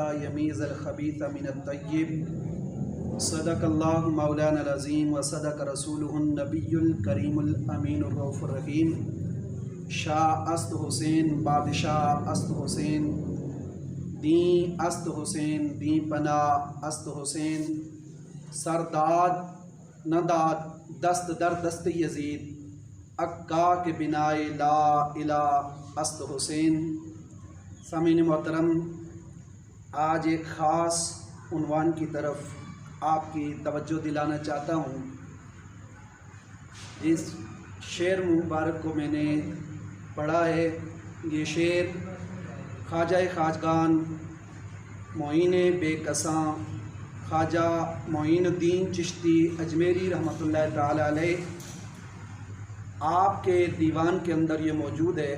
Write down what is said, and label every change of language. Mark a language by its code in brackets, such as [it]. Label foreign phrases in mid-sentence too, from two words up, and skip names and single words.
[ar] یمیز الخبیث من الطیب صدق اللہ مولانا العظیم و صدق رسولہ النبی الکریم الامین الرؤوف الرحیم [fa] شاہ است حسین بادشاہ است حسین دین است حسین دین پناہ است حسین سرداد نداد دست در دست یزید عکا کے بنائے [ar] لا الہ [fa] است حسین۔ [ur] سامعین محترم، آج ایک خاص عنوان کی طرف آپ کی توجہ دلانا چاہتا ہوں۔ جس شعر مبارک کو میں نے پڑھا ہے، یہ شعر خواجہ خواجگان معین بے کساں خواجہ معین الدین چشتی اجمیری [ar] رحمۃ اللہ تعالی علیہ [ur] آپ کے دیوان کے اندر یہ موجود ہے۔